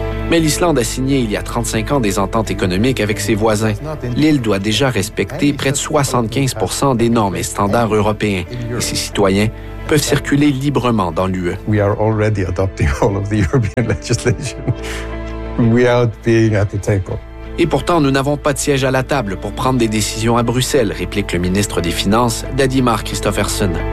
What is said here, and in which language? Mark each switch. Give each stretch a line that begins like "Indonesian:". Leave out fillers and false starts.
French: Mais l'Islande a signé il y a 35 ans des ententes économiques avec ses voisins. L'île doit déjà respecter près de 75 % des normes et standards européens. Et ses citoyens peuvent circuler librement dans l'UE.
English: We are already adopting all of the European legislation without being at the table.
French: Et pourtant, nous n'avons pas de siège à la table pour prendre des décisions à Bruxelles, réplique le ministre des Finances, Dady Mark Christofferson.